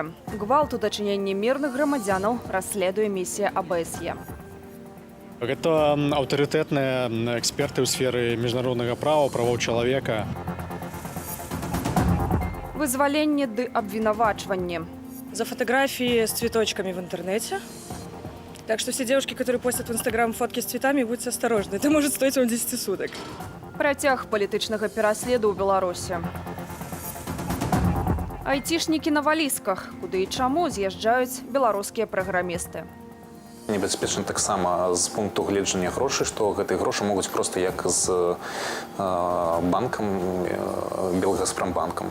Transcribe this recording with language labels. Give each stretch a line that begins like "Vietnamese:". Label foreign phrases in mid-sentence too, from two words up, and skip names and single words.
Belarusian: Гвалт у дачыненні мірных грамадзянаў расследуе місія АБСЕ. Гэта аўтарытэтныя эксперты ў сферы міжнароднага права, правоў чалавека. Вызваленне ды абвінавачванне.
Russian: За фотографии с цветочками в интернете. Так что все девушки, которые постят в Инстаграм фотки с цветами, будьте осторожны. Это может стоить вам 10 суток.
Belarusian: Працяг палітычнага пераследу ў Беларусі. Айцішнікі на валізках. Куды і чаму з'язджаюць беларускія праграмісты. Небяспечна таксама з пункту гледжання грошай, што гэтыя грошы могуць проста як з банкам, Белгазпромбанкам.